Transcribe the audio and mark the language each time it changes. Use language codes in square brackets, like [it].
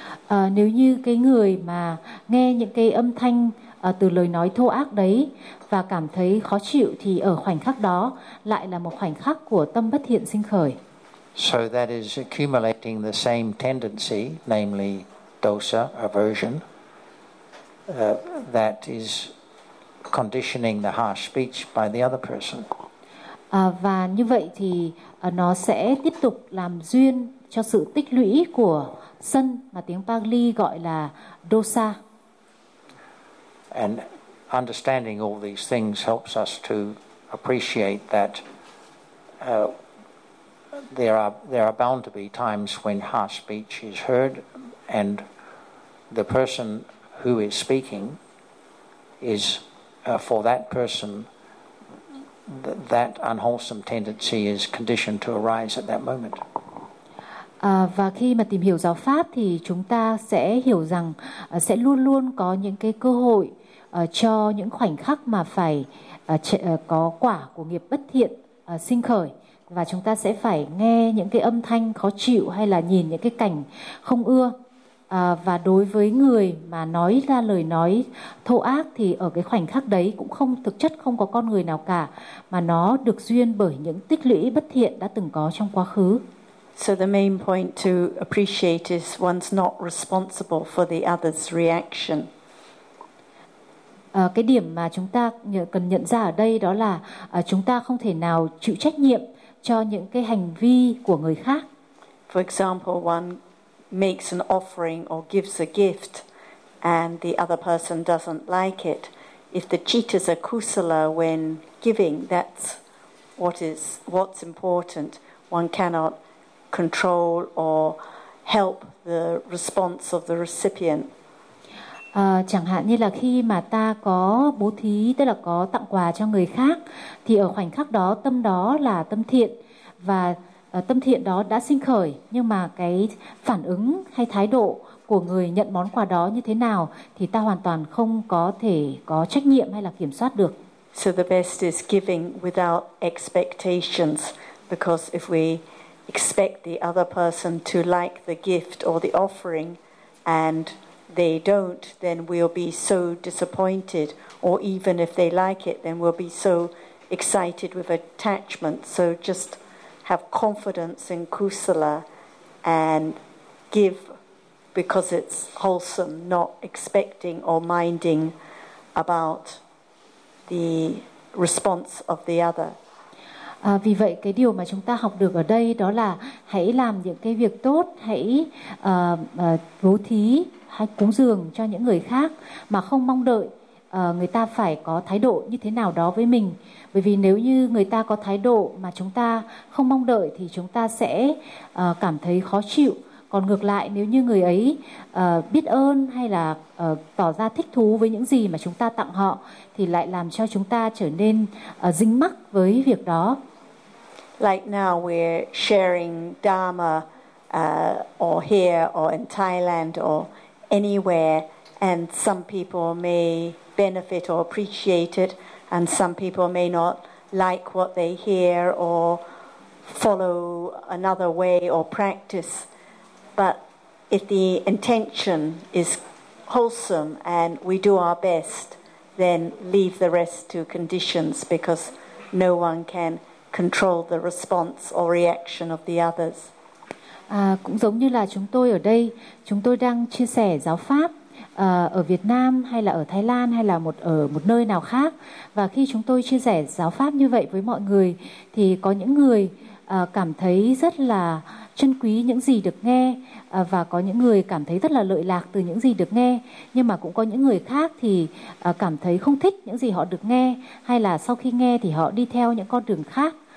[vi] Nếu như cái người mà nghe những cái âm thanh từ lời nói thô ác đấy và cảm thấy khó chịu thì ở khoảnh khắc đó lại là một khoảnh khắc của tâm bất thiện sinh khởi. [en] So that is accumulating the same tendency, namely dosa, aversion, that is conditioning the harsh speech by the other person. [vi] Và như vậy thì nó sẽ tiếp tục làm duyên cho sự tích lũy của sân mà tiếng Pali gọi là dosa. [en] And understanding all these things helps us to appreciate that there are bound to be times when harsh speech is heard and the person who is speaking is for that person that unwholesome tendency is conditioned to arise at that moment. [vi] Và khi mà tìm hiểu giáo pháp thì chúng ta sẽ hiểu rằng sẽ luôn luôn có những cái cơ hội cho những khoảnh khắc mà phải có quả của nghiệp bất thiện sinh khởi, và chúng ta sẽ phải nghe những cái âm thanh khó chịu hay là nhìn những cái cảnh không ưa. Và đối với người mà nói ra lời nói thô ác thì ở cái khoảnh khắc đấy cũng không, thực chất không có con người nào cả, mà nó được duyên bởi những tích lũy bất thiện đã từng có trong quá khứ. [en] So the main point to appreciate is one's not responsible for the other's reaction. [vi] Cái điểm mà chúng ta cần nhận ra ở đây đó là chúng ta không thể nào chịu trách nhiệm cho những cái hành vi của người khác. [en] For example, one makes an offering or gives a gift and the other person doesn't like it. If the citta's akusala when giving, that's what's important. One cannot control or help the response of the recipient. [vi] Chẳng hạn như là khi mà ta có bố thí, tức là có tặng quà cho người khác, thì ở khoảnh khắc đó tâm đó là tâm thiện, và tâm thiện đó đã sinh khởi, nhưng mà cái phản ứng hay thái độ của người nhận món quà đó như thế nào thì ta hoàn toàn không có thể có trách nhiệm hay là kiểm soát được. [en] So the best is giving without expectations, because if we expect the other person to like the gift or the offering and they don't, then we'll be so disappointed. Or even if they like it, then we'll be so excited with attachment. So just have confidence in kusala and give because it's wholesome, not expecting or minding about the response of the other. [vi] Vì vậy cái điều mà chúng ta học được ở đây đó là hãy làm những cái việc tốt, hãy bố thí hay cúng dường cho những người khác mà không mong đợi người ta phải có thái độ như thế nào đó với mình. Bởi vì nếu như người ta có thái độ mà chúng ta không mong đợi thì chúng ta sẽ cảm thấy khó chịu. Còn ngược lại, nếu như người ấy biết ơn hay là tỏ ra thích thú với những gì mà chúng ta tặng họ thì lại làm cho chúng ta trở nên dính mắc với việc đó. [en] Like now we're sharing Dharma or here or in Thailand or anywhere, and some people may benefit or appreciate it, and some people may not like what they hear or follow another way or practice. But if the intention is wholesome and we do our best, then leave the rest to conditions, because no one can control the response or reaction of the others. [vi] Cũng giống như là chúng tôi ở đây, chúng tôi đang chia sẻ giáo pháp ở Việt Nam hay là ở Thái Lan hay là ở một nơi nào khác. Và khi chúng tôi chia sẻ giáo pháp như vậy với mọi người thì có những người cảm thấy rất là trân quý những gì được nghe và có những người cảm thấy rất là lợi lạc từ những gì được nghe, nhưng mà cũng có những người khác thì cảm thấy không thích những gì họ được nghe, hay là sau khi nghe thì họ đi theo những con đường khác.